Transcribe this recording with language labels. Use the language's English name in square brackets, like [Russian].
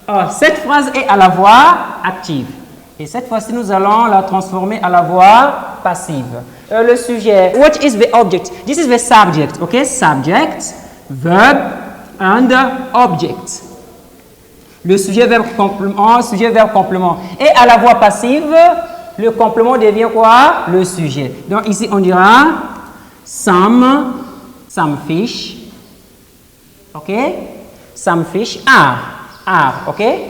[French] Cette phrase est à la voix active. Et cette fois-ci, nous allons la transformer à la voix passive. Le sujet. [English] What is the object? This is the subject. Okay? Subject, verb, and object. [French] Le sujet, verbe, complément. Et à la voix passive, le complément devient quoi? Le sujet. Donc ici, on dira [English] some fish. [French] OK? [English] Some fish are. OK?